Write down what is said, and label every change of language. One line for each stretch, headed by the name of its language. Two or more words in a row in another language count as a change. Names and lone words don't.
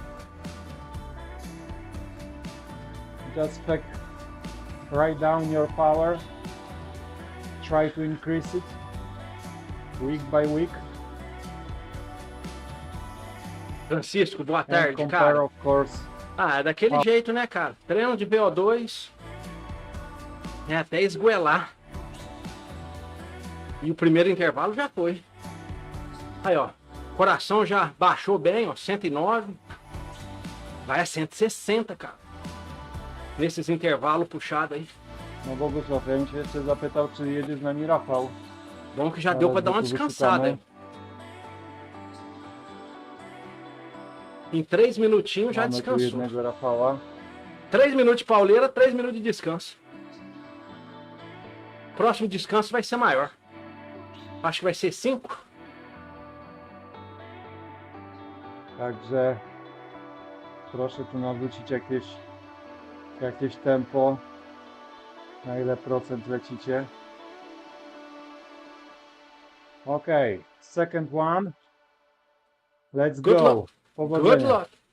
English: Just write down your power, try to increase it week by week.
Portuguese: Francisco, boa
English: And
Portuguese: tarde,
English: compare,
Portuguese: cara.
English: of course.
Portuguese: Ah, é daquele jeito, né, cara? Treino de VO2 é até esgoelar. E o primeiro intervalo já foi. Aí, ó. Coração já baixou bem, ó. 109. Vai a 160, cara. Nesses intervalos puxados aí.
Polish: No Bogusław, ja bym cię jeszcze zapytał, czy jedziesz z nami Rafał.
Portuguese: Bom que já deu pra dar uma descansada, hein? Em 3 minutinhos já
Polish: Mamy tu
Portuguese: descansou.
Polish: jednego Rafała.
Portuguese: 3 minutos de pauleira, 3 minutos de descanso. Próximo descanso vai ser maior. Acho que vai ser 5.
Polish: Także proszę tu narzucić jakieś tempo. Na ile procent lecicie?
English: Okay, second one. Let's Good go. luck.
Polish: Powodzenia.
English: Good luck.